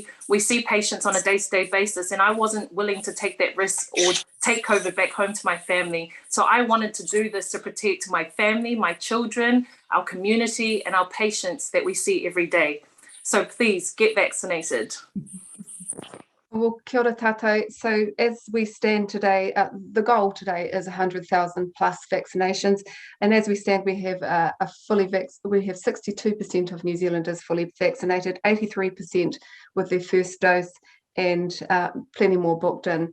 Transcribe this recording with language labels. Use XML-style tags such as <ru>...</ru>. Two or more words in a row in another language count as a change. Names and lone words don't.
<en>We see patients on a day-to-day basis, and I wasn't willing to take that risk or take COVID back home to my family. So I wanted to do this to protect my family, my children, our community, and our patients that we see every day. So please get vaccinated. Well,</en> <mi>kia ora tātou.</mi> <en>So as we stand today, the goal today is 100,000 plus vaccinations. And as we stand, we have we have 62% of New Zealanders fully vaccinated, 83% with their first dose, and plenty more booked in.</en>